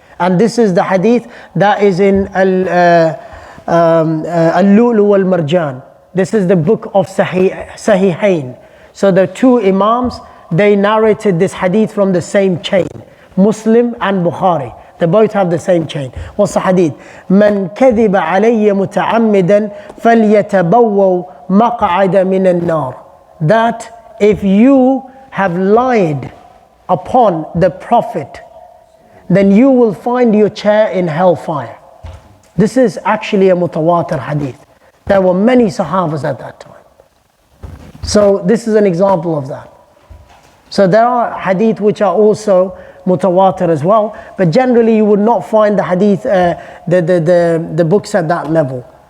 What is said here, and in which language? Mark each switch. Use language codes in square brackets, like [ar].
[en] And this is the hadith that is in al-Lu'lu wal-Marjan. This is the book of Sahihain. So the 2 Imams, they narrated this hadith from the same chain, Muslim and Bukhari. They both have the same chain. What's the hadith? [ar] من كذب علي متعمدا فليتبوأ مقعد من النار. [en] That if you have lied upon the Prophet, then you will find your chair in hellfire. This is actually a mutawatir hadith. There were many Sahabas at that time. So this is an example of that. So there are hadith which are also mutawatir as well, but generally you would not find the hadith, the books at that level.